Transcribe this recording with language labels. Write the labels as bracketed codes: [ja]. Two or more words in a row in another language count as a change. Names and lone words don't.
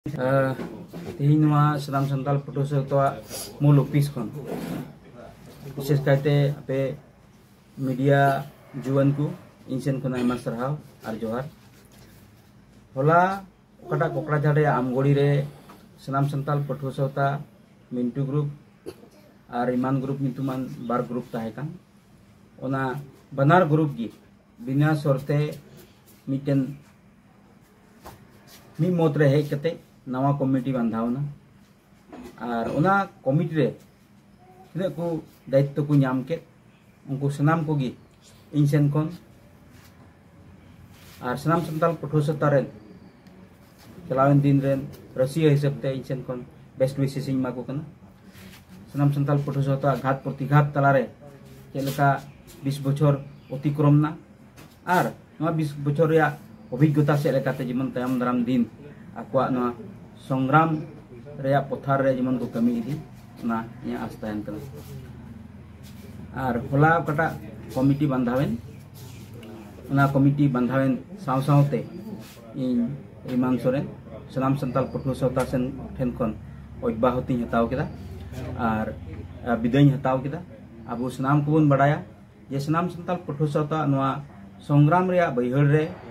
[sat] तेहन सनाम सानताल पटो मूल ऑफिस खन विशेष कायते आपे मीडिया जुआन को इन सेन खन आयमा सारहाव आर जोहार होला ओकाटा कोकराझाड़े आमगड़ी रे सनाम सानताल पटो सौता मिंटू ग्रुप और इमान ग्रुप नितुमान बार ग्रुप ताहेकान ओना बनार ग्रुप गी बिना शर्ते मिटेन मी मत रे हेज कते नवा कमिटी बांधावना और ओना कमिटी रे तिना को दायित्व को नाम के उनको सनाम को गी इन सेन खन और सनाम सानताल पटो सौता रेन चलावन दिन रेन रसिया हिसाब ते इन सेन खन बेस्ट विशेष इन माको कना सनाम सानताल पटो सौता घात प्रतिघात तलारे चेलका 20 बछर अतिक्रमना और 20 बछर या अभिज्ञता से लेकाते जेमन तायम दाराम दिन आकुआ संग्राम रे पथार रे जेमन को कमी इदी ना इया आस तहन कना और होला कटा कमिटी बांधावेन ओना कमिटी बांधावेन साव सावते इन इमान सोरेन सनाम सानताल पटो सौता सेन ठेन खन अब्याहति हताव केदा और विदाय हताव केदा अब सनाम को बन बड़ाया जे सनाम सानताल पटो सौता नवा संग्राम रे बैहड़ रे